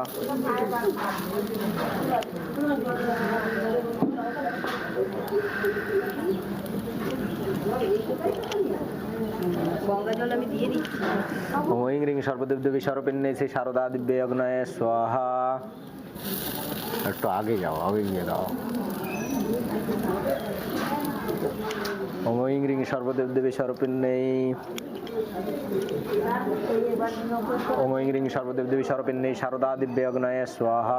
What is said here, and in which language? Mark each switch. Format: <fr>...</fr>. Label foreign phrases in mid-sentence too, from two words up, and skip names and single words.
<sa>ओम ऐं ह्रीं सर्वदेव देवी सर्वपिण्यै श्री शारदा दिव्य यज्ञाय स्वाहा।</sa> <bn>একটু আগে যাও, আগে গিয়ে দাও।</bn> <sa>ओम ऐं ह्रिं सर्वदेव देवी स्वरूपिण्यै ओम ऐं ह्रिं सर्वदेव देवी स्वरूपिण्यै शारदा दिव्य यज्ञाय स्वाहा।</sa>